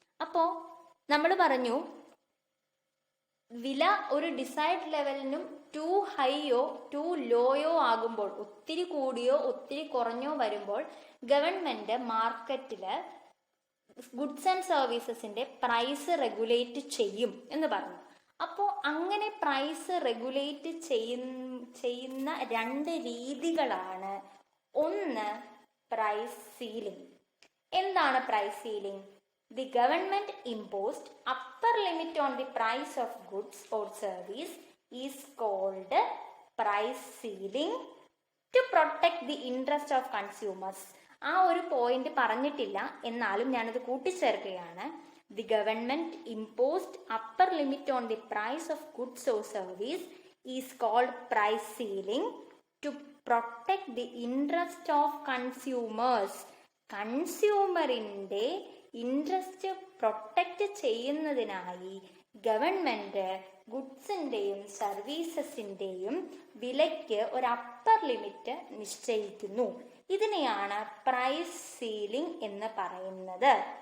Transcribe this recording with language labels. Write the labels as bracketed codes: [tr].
[ml] അപ്പോൾ നമ്മൾ പറഞ്ഞു, വില ഒരു ഡിസൈഡ് ലെവലിനും ടു ഹൈയോ ടു ലോയോ ആകുമ്പോൾ, ഒത്തിരി കൂടിയോ ഒത്തിരി കുറഞ്ഞോ വരുമ്പോൾ government മാർക്കറ്റില് goods and സർവീസസിന്റെ price regulate ചെയ്യും എന്ന് പറഞ്ഞു. അപ്പോൾ അങ്ങനെ പ്രൈസ് റെഗുലേറ്റ് ചെയ്യുന്ന രണ്ട് രീതികളാണ്. ഒന്ന് പ്രൈസ് സീലിംഗ്. എന്താണ് price ceiling? [en] The government imposed upper limit on the price of goods or service is called price ceiling to protect the interest of consumers. [ml] ആ ഒരു പോയിന്റ് പറഞ്ഞിട്ടില്ല, എന്നാലും ഞാനത് കൂട്ടിച്ചേർക്കുകയാണ്. [en] The government imposed upper limit on the price of goods or service is called price ceiling to protect the interest of consumers. [ml] കൺസ്യൂമറിന്റെ interest protect ചെയ്യുന്നതിനായി government ഗുഡ്സിന്റെയും സർവീസസിന്റെയും വിലയ്ക്ക് ഒരു upper limit നിശ്ചയിക്കുന്നു. ഇതിനെയാണ് പ്രൈസ് സീലിംഗ് എന്ന് പറയുന്നത്.